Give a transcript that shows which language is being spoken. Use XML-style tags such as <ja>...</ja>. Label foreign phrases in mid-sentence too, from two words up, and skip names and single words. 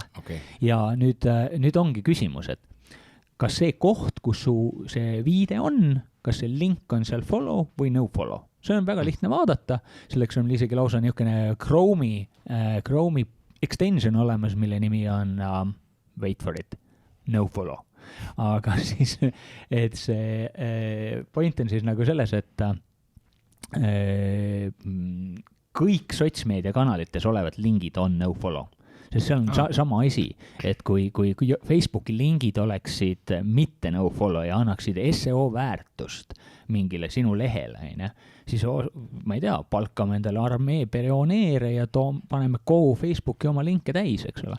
<en>Okay.</en> <et>Ja nüüd ongi küsimus, et kas see koht, kus see viide on, kas see link on seal follow või</et> <en>no follow?</en> <et>See on väga lihtne vaadata, selleks on isegi lausa niisugune Chrome'i extension olemas, mille nimi on,</et> <en>wait for it, no follow.</en> <et>Aga siis, et see point on siis nagu selles, et kõik sotsmeediakanalites olevad lingid on</et> <en>no follow.</en> <et>Sest see on sama asi, et kui Facebooki lingid oleksid mitte</et> <en>no follow</en> <et>ja annaksid SEO väärtust mingile sinu lehele, siis ma ei tea, palkame endale armee perioneere ja paneme kogu Facebooki oma linke täis, eks ole.</et>